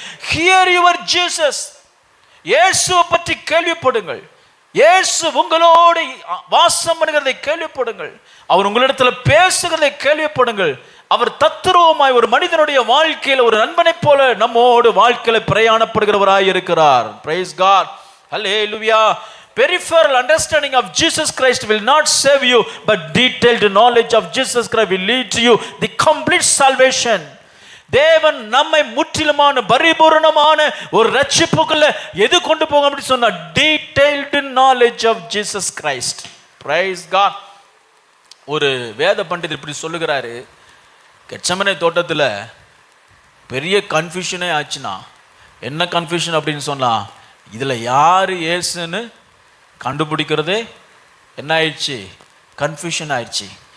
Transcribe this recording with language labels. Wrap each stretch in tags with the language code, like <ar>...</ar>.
<en>Hear your Jesus.</en> <ta>இயேசுவை பற்றி கேள்விப்படுங்கள். இயேசு உங்களோடு வாசம் பண்ணுகிறதை கேள்விப்படுங்கள். அவர் உங்களிடத்தில் பேசுகிறதை கேள்விப்படுங்கள். அவர் தத்துருவமாய் ஒரு மனிதனுடைய வாழ்க்கையில் ஒரு நண்பனை போல நம்மோடு வாழ்க்கையில பிரயாணப்படுகிறவராய் இருக்கிறார்.</ta> <en>Praise God. Hallelujah. Peripheral understanding of Jesus Christ will not save you, but detailed knowledge of Jesus Christ will lead to you the complete salvation.</en> <ta>தேவன் நம்மை முற்றிலுமான பரிபூரணமான ஒரு ரட்சிப்புக்குள்ள எது கொண்டு போகும் அப்படி சொன்னா,</ta> <en>Detailed knowledge of Jesus Christ. Praise God.</en> <ta>ஒரு வேத பண்டிதர் இப்படி சொல்லுகிறாரு, கெச்சமனை தோட்டத்தில் பெரிய கன்ஃபியூஷனே ஆச்சுன்னா, என்ன கன்ஃபியூஷன் அப்படின்னு சொன்னா, இதில் யார் இயேசுன்னு கண்டுபிடிக்கிறதே என்ன ஆயிடுச்சு, கன்ஃபியூஷன் ஆயிடுச்சு.</ta>